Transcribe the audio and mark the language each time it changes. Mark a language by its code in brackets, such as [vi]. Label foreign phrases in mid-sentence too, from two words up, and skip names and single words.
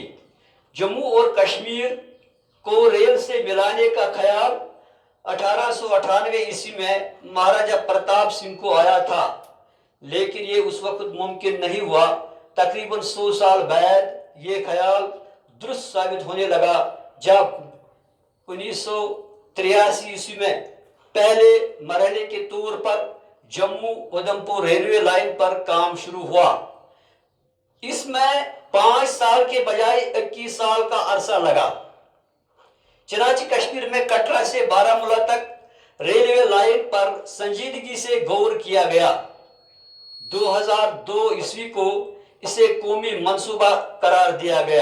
[ur] جموں اور کشمیر کو ریل سے ملانے کا خیال 1898 میں مہاراجہ پرتاپ سنگھ کو آیا تھا، لیکن یہ اس وقت ممکن نہیں ہوا۔ تقریباً 100 سال بعد یہ خیال درست ثابت ہونے لگا جب 1983 میں پہلے مرحلے کے طور پر جموں ادھمپور ریلوے لائن پر کام شروع ہوا۔ اس میں 5 سال کے بجائے 21 سال کا عرصہ لگا۔ چنانچہ کشمیر میں کٹرا سے بارہمولہ تک ریلوے لائن پر سنجیدگی سے غور کیا گیا۔ 2002 کو اسے قومی منصوبہ قرار دیا گیا۔